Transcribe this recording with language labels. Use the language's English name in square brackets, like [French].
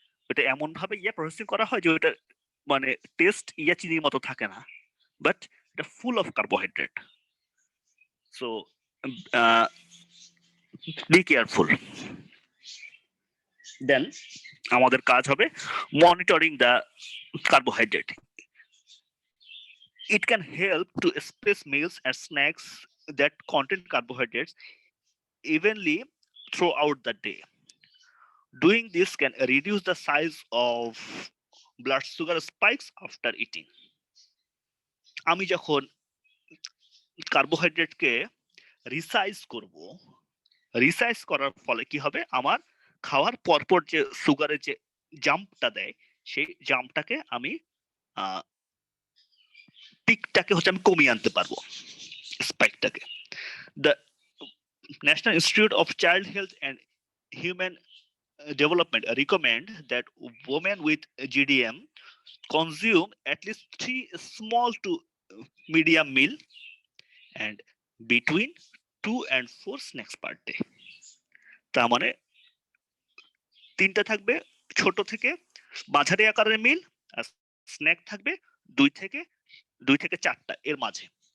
[Bangla] এটা এমন ভাবে প্রসেসিং করা হয় যে ওটা মানে টেস্ট চিনির মতো থাকে না, বাট এটা full of carbohydrate. [English] So be careful. [Bangla] দেন আমাদের কাজ হবে monitoring the carbohydrate. [English] It can help to space meals and snacks that contain carbohydrates evenly throughout the day. Doing this can reduce the size of blood sugar spikes after eating. [Bangla] আমি যখন কার্বোহাইড্রেটকে resize করব, resize করার ফলে কি হবে, আমার খাওয়ার পরপর যে সুগারের যে জাম্পটা দেয় সেই জাম্পটাকে আমি পিকটাকে হচ্ছে আমি কমিয়ে আনতে পারবো, স্পাইকটাকে। [English] The national institute of child health and human development recommend that women with GDM consume at least 3 small to medium meal and between 2 and 4 snacks per day. [Bangla] তার মানে 3টা থাকবে ছোট থেকে মাঝারি আকারের মিল, আর স্ন্যাক থাকবে 2 থেকে 4টা এর মাঝে।